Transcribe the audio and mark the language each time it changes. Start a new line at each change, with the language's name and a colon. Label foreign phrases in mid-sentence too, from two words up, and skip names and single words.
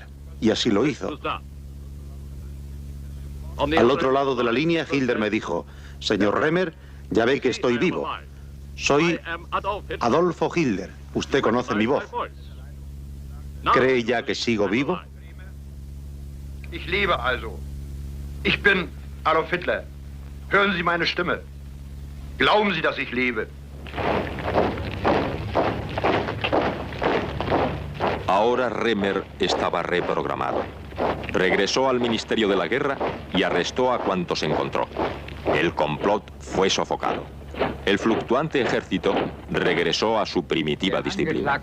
Spanish: Y así lo hizo. Al otro lado de la línea, Hitler me dijo: señor Remmer, ya ve que estoy vivo. Soy Adolfo Hitler. Usted conoce mi voz. ¿Cree ya que sigo vivo?
German: Ich lebe also. Ich bin Adolf Hitler. Hören Sie meine Stimme. Glauben Sie, dass ich lebe.
Spanish: Ahora Remmer estaba reprogramado. Regresó al Ministerio de la Guerra y arrestó a cuantos encontró. El complot fue sofocado. El fluctuante ejército regresó a su primitiva disciplina.